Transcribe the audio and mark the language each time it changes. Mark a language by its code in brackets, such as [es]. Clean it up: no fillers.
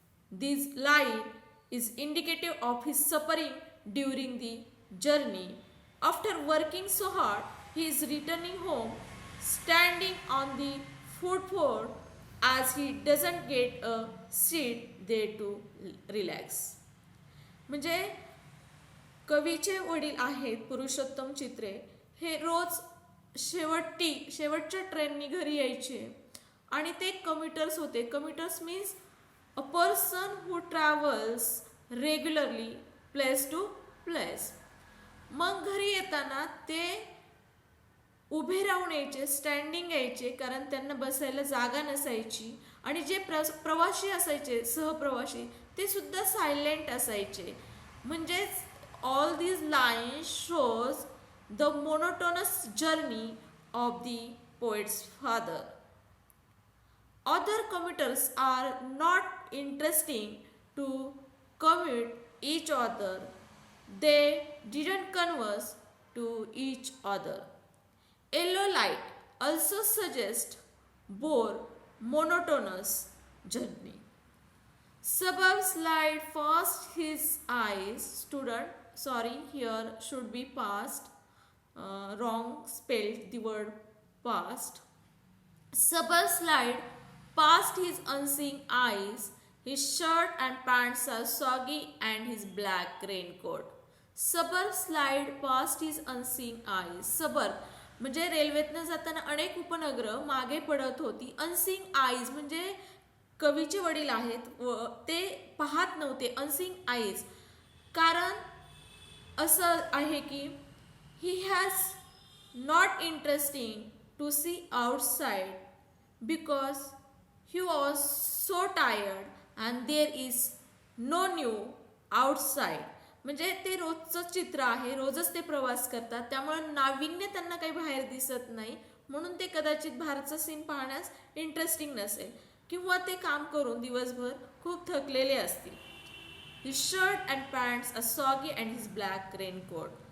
[en] This line is indicative of his suffering during the journey. After working so hard, he is returning home, standing on the footboard as he doesn't get a seat there to relax. [mr] म्हणजे कवीचे वडील आहेत पुरुषोत्तम चित्रे, हे रोज शेवटच्या ट्रेननी घरी यायचे आणि ते कम्युटर्स होते. [en] Commuters means a person who travels regularly place to place. [mr] मग घरी येताना ते उभे राहून यायचे, स्टँडिंग यायचे, कारण त्यांना बसायला जागा नसायची. आणि जे प्रवासी असायचे, सहप्रवासी, ते सुद्धा सायलेंट असायचे. [en] म्हणजेच all these lines shows the monotonous journey of the poet's father. Other commuters are not interesting to commute each other. They didn't converse to each other. Yellow light also suggests more monotonous journey. Suburb slide past his eyes. Student, sorry, here should be past. Wrong spelled the word past. Suburb slide past his unseeing eyes. His shirt and pants are soggy and his black raincoat. Suburb slide past his unseeing eyes. [mr] Suburb म्हणजे रेल्वेतनं जाताना अनेक उपनगरं मागे पडत होती. Unseeing eyes म्हणजे कवीचे वडील आहेत व ते पाहत नव्हते. [en] unseeing eyes [mr] कारण असं आहे की [en] He has not interesting to see outside because he was so tired and there is no new outside. [mr] म्हणजे ते रोजचं चित्र आहे, रोजच ते प्रवास करतात, त्यामुळे नाविन्य त्यांना काही बाहेर दिसत नाही, म्हणून ते कदाचित बाहेरचं सीन पाहण्यास इंटरेस्टिंग नसेल किंवा ते काम करून दिवसभर खूप थकलेले असतील. [en] His shirt and pants are soggy and his black raincoat.